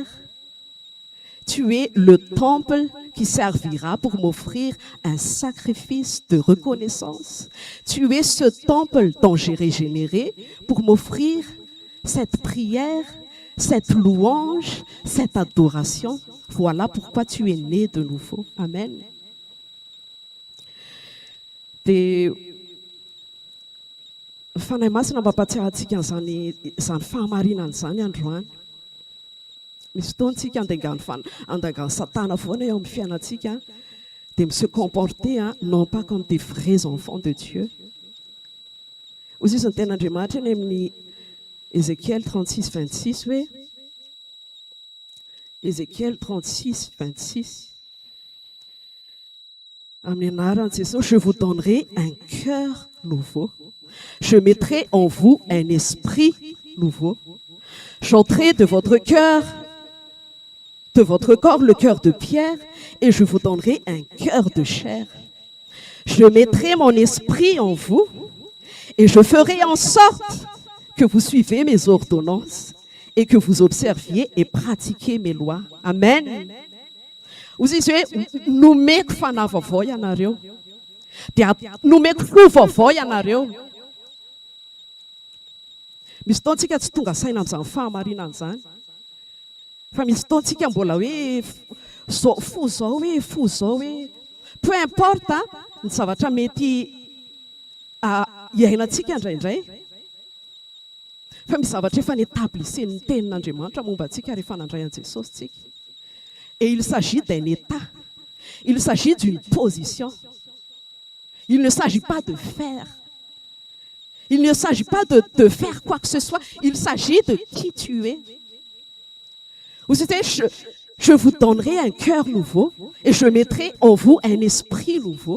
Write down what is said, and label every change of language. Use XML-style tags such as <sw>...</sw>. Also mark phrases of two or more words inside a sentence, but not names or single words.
<fr>Tu es le temple qui servira pour m'offrir un sacrifice de reconnaissance. Tu es ce temple dont j'ai régénéré pour m'offrir cette prière, cette louange, cette adoration. Voilà pourquoi tu es né de nouveau. Amen.</fr> <mg>Fanahy masina mampatsiahy antsika an'izany fahamarinana izany androany. Misy fotoantsika andangany satana foana eo amin'ny fiainantsika</mg> <fr>de se comporter non pas comme des vrais enfants de Dieu.</fr> <mg>Hoy izy ny ten'Andriamanitra eny amin'ny Ézéchiel 36, 26 hoe Ézéchiel 36, 26 amin'ny anaran'i Jesosy,</mg> <fr>je vous donnerai un cœur nouveau. Je mettrai en vous un esprit nouveau. J'ôterai de votre cœur, de votre corps, le cœur de pierre, et je vous donnerai un cœur de chair. Je mettrai mon esprit en vous, et je ferai en sorte que vous suivez mes ordonnances, et que vous observiez et pratiquiez mes lois. Amen.</fr> <mg>Hoy izy hoe nomeko fanahy vaovao ianareo. Dia nomeko fo vaovao ianareo. Misy fotoantsika tsy tonga saina amin'izany fahamarinana izany. Fa misy fotoantsika mbola hoe fo zao hoe</mg> <fr>peu importe</fr> <mg>ny zavatra mety iainantsika indraindray. Fa misy zavatra efa n'établisen'ny tenin'Andriamanitra momba antsika rehefa nandray an Jesosy tsika.</mg> <fr>Et il s'agit d'un état. Il s'agit d'une position. Il ne s'agit pas de faire. Il ne s'agit pas de faire quoi que ce soit. Il s'agit de qui tu es. Vous savez, je vous donnerai un cœur nouveau et je mettrai en vous un esprit nouveau.</fr>